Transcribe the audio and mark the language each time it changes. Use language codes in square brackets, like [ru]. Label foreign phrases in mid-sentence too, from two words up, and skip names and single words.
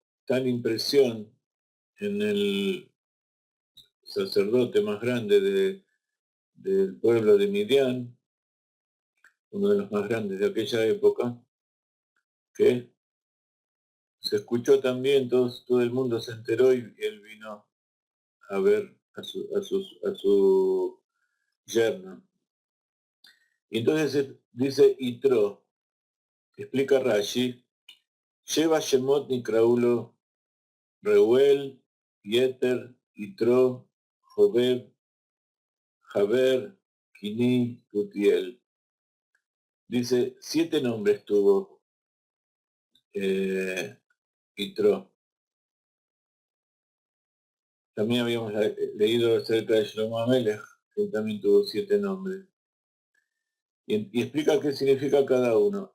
[es] tal impresión en el sacerdote más grande del pueblo de Midian, uno de los más grandes de aquella época, que se escuchó también, todo el mundo se enteró y él vino a ver a su yerno. Y entonces dice Yitro, explica Rashi, lleva [he] שמות נקראו לו, [es] Reuel, Yeter, Yitro, Jobeb, Jaber, Kini, Gutiel. Dice, 7 nombres tuvo Yitro. También habíamos leído acerca de Shlomo Amelech, que también tuvo 7 nombres. Y explica qué significa cada uno.